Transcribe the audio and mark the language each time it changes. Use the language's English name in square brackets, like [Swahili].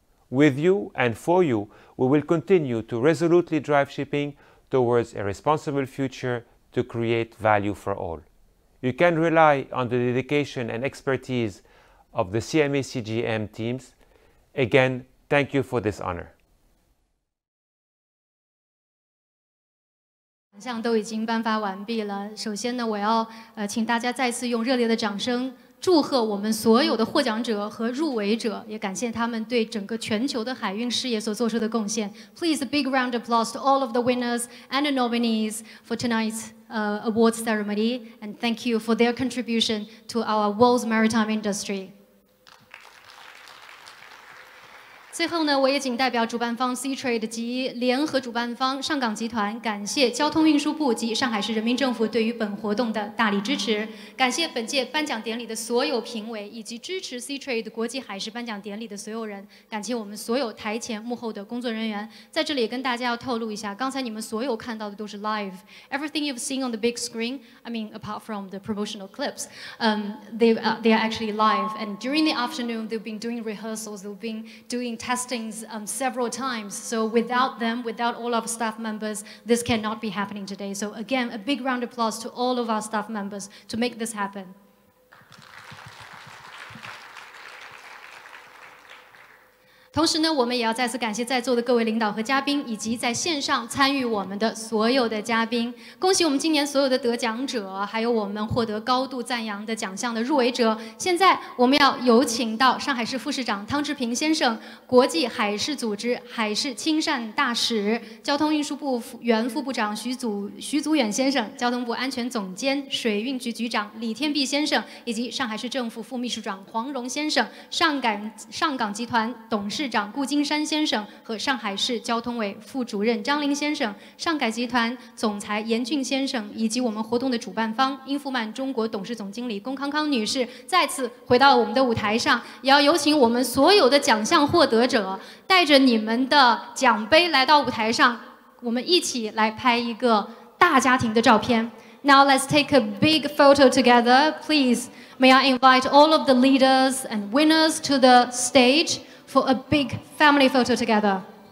[English] With you and for you, we will continue to resolutely drive shipping towards a responsible future to create value for all. You can rely on the dedication and expertise of the CMA CGM teams. Again, thank you for this honor. [Chinese] 奖项都已经颁发完毕了。首先呢，我要请大家再次用热烈的掌声祝贺我们所有的获奖者和入围者，也感谢他们对整个全球的海运事业所做出的贡献。 [English] Please a big round of applause to all of the winners and the nominees for tonight's awards ceremony, and thank you for their contribution to our world's maritime industry. [Chinese] 最后呢，我也仅代表主办方 Seatrade 及联合主办方上港集团，感谢交通运输部及上海市人民政府对于本活动的大力支持。感谢本届颁奖典礼的所有评委，以及支持 Seatrade 国际海事颁奖典礼的所有人。感谢我们所有台前幕后的工作人员。在这里也跟大家要透露一下，刚才你们所有看到的都是 [English] live。Everything you've seen on the big screen, I mean, apart from the promotional clips, they are actually live. And during the afternoon, they've been doing rehearsals. They've been doing testings several times. So without them, without all of our staff members, this cannot be happening today. So again, a big round of applause to all of our staff members to make this happen. [Chinese] 同时呢，我们也要再次感谢在座的各位领导和嘉宾，以及在线上参与我们的所有的嘉宾。恭喜我们今年所有的得奖者，还有我们获得高度赞扬的奖项的入围者。现在我们要有请到上海市副市长汤志平先生、国际海事组织海事亲善大使、交通运输部原副部长徐祖远先生、交通部安全总监、水运局局长李天弼先生，以及上海市政府副秘书长黄荣先生、上港集团董事长顾金山先生和上海市交通委副主任张林先生、上海集团总裁严俊先生，以及我们活动的主办方英富曼中国董事总经理龚康康女士，再次回到我们的舞台上，也要有请我们所有的奖项获得者带着你们的奖杯来到舞台上，我们一起来拍一个大家庭的照片。 [English] Now let's take a big photo together. Please, may I invite all of the leaders and winners to the stage for a big family photo together.